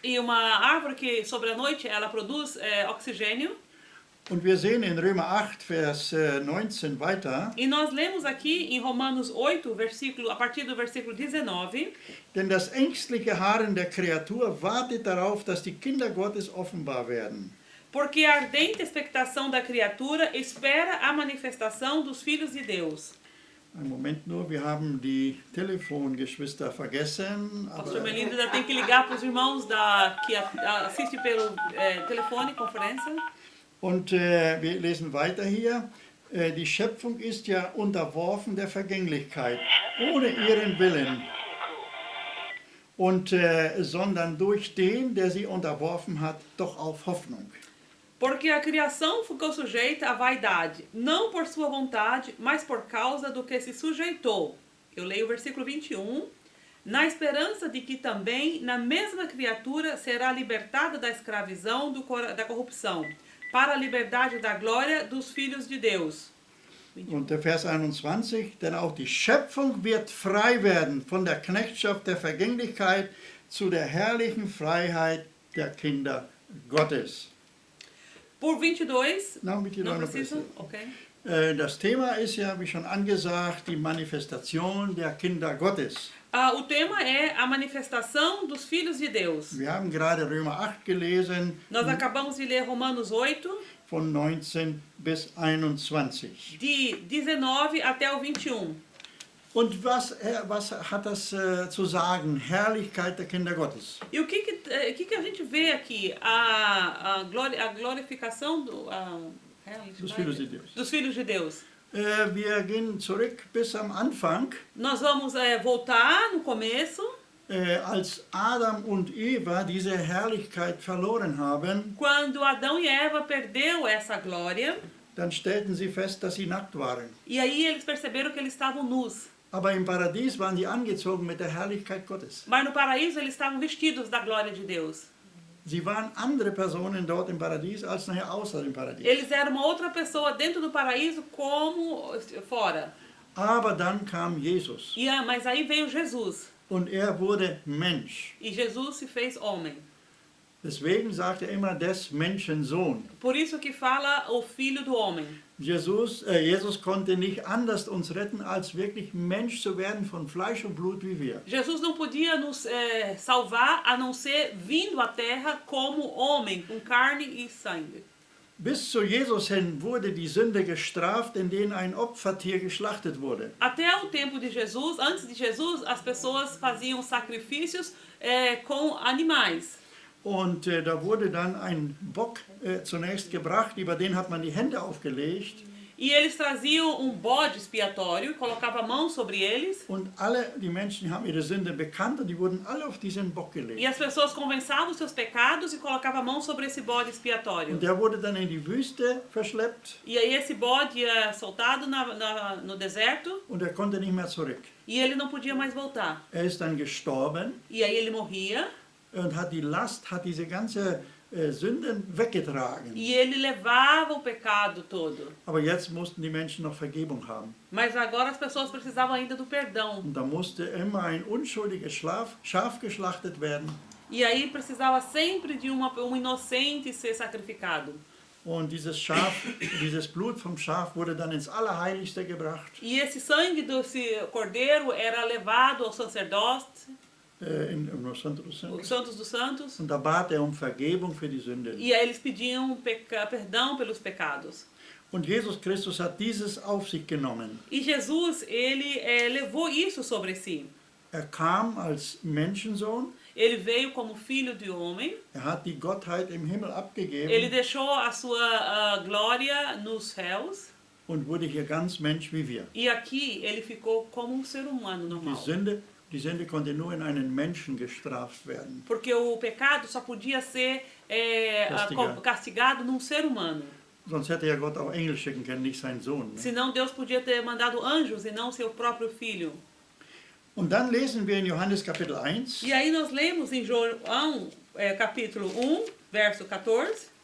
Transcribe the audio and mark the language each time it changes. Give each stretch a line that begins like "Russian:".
Portuguese: E uma árvore que sobre a noite ela produz oxigênio.
German: Und wir sehen in Römer 8, Vers 19 weiter.
Portuguese: E nós lemos aqui em Romanos 8, a partir do versículo 19.
German: Denn das ängstliche Harren der Kreatur wartet darauf, dass die Kinder Gottes offenbar werden.
Portuguese: Porque a ardente expectação da criatura espera a manifestação dos filhos de Deus.
German: Einen Moment nur, wir haben die Telefongeschwister vergessen.
Portuguese: Pastor Melinda ainda tem que ligar para os irmãos que assistem pelo telefone, conferência.
German: Und wir lesen weiter hier. Die Schöpfung ist ja unterworfen der Vergänglichkeit, ohne ihren Willen. Sondern durch den, der sie unterworfen hat, doch auf Hoffnung.
Portuguese: Porque a criação ficou sujeita à vaidade, não por sua vontade, mas por causa do que se sujeitou. Eu leio o versículo 21. Na esperança de que também, na mesma criatura, será libertada da escravidão da corrupção, para a liberdade da glória dos filhos de Deus.
German: Und der Vers 21, denn auch die Schöpfung wird frei werden von der Knechtschaft der Vergänglichkeit zu der herrlichen Freiheit der Kinder Gottes.
Portuguese: Por 22, Não,
German: mit
Portuguese: não precisa? Ok.
German: Das Thema ist ja, wie schon angesagt, die Manifestation der Kinder Gottes.
Portuguese: O tema é a manifestação dos filhos de Deus.
German: Wir haben gerade Römer 8 gelesen,
Portuguese: Nós acabamos de ler Romanos 8,
German: von 19 bis 21.
Portuguese: de 19 até o 21.
German: Und was hat das zu sagen? Herrlichkeit der Kinder Gottes.
Portuguese: E o que a gente vê aqui? A glorificação Dos Filhos de Deus. dos filhos de Deus.
German: Wir gehen zurück bis am Anfang,
Portuguese: Nós vamos voltar no começo,
German: als Adam und Eva diese Herrlichkeit verloren haben,
Portuguese: quando Adão e Eva perdeu essa glória,
German: dann stellten sie fest, dass sie nackt waren.
Portuguese: e aí eles perceberam que eles estavam nus.
German: Aber im Paradies waren sie angezogen mit der Herrlichkeit Gottes.
Portuguese: Mas no paraíso eles estavam vestidos da glória de Deus.
German: Sie waren andere Personen dort im Paradies als nachher außer dem Paradies.
Portuguese: Eles eram uma outra pessoa dentro do paraíso como fora.
German: Aber dann kam Jesus
Portuguese: Mas aí veio Jesus.
German: und er wurde Mensch.
Portuguese: E Jesus se fez homem.
German: Deswegen sagt er immer des Menschensohn.
Portuguese: Por isso que fala o filho do homem.
German: Jesus konnte nicht anders uns retten, als wirklich Mensch zu werden von Fleisch und Blut wie wir.
Portuguese: Jesus não podia nos salvar a não ser vindo à terra como homem, com carne e sangue.
German: Bis zu Jesus hin wurde die Sünde gestraft, indem ein Opfertier geschlachtet wurde.
Portuguese: Até o tempo de Jesus, antes de Jesus, as pessoas faziam sacrifícios com animais.
German: Und da wurde dann ein Bock zunächst gebracht, über den hat man die Hände aufgelegt.
Portuguese: E eles traziam bode expiatório e colocavam a mão sobre eles.
German: Und die Menschen haben ihre Sünde bekannt und die wurden alle auf diesen Bock gelegt.
Portuguese: E as pessoas confessavam os seus pecados e colocavam a mão sobre esse bode expiatório.
German: Und der wurde dann in die Wüste verschleppt.
Portuguese: E aí esse bode ia soltado no deserto.
German: Und er konnte nicht mehr zurück.
Portuguese: E ele não podia mais voltar.
German: Er ist dann gestorben.
Portuguese: E aí ele morria.
German: Und hat diese ganze Sünden weggetragen.
Portuguese: E ele levava o pecado todo.
German: Aber jetzt mussten die Menschen noch Vergebung haben.
Portuguese: Mas agora as pessoas precisavam ainda do perdão.
German: Und da musste immer ein unschuldiges Schaf geschlachtet werden.
Portuguese: E aí precisava sempre de um inocente ser sacrificado.
German: Und dieses Schaf, dieses Blut vom Schaf wurde dann ins Allerheiligste gebracht.
Portuguese: E esse sangue do cordeiro era levado ao sacerdote. No Santo dos Os Santos dos Santos.
German: Und da bat er Vergebung für die Sünde.
Portuguese: E aí eles pediam perdão pelos pecados.
German: Und Jesus Christus hat dieses auf sich genommen.
Portuguese: E Jesus, ele levou isso sobre si.
German: Er kam als Menschensohn.
Portuguese: Ele veio como filho de homem.
German: Er hat die Gottheit im Himmel abgegeben.
Portuguese: Ele deixou a sua glória nos céus.
German: Und wurde hier ganz Mensch wie wir.
Portuguese: E aqui ele ficou como ser humano normal.
German: Die Sünde konnte nur in einen Menschen gestraft werden.
Portuguese: Porque o pecado só podia ser castigado num ser humano.
German: Sonst hätte ja Gott auch Engel schicken können, nicht seinen Sohn. Ne?
Portuguese: Senão Deus podia ter mandado anjos e não seu próprio filho.
German: Und dann lesen wir in Johannes Kapitel 1.
Portuguese: E aí nós lemos em João capítulo 1, verso 14.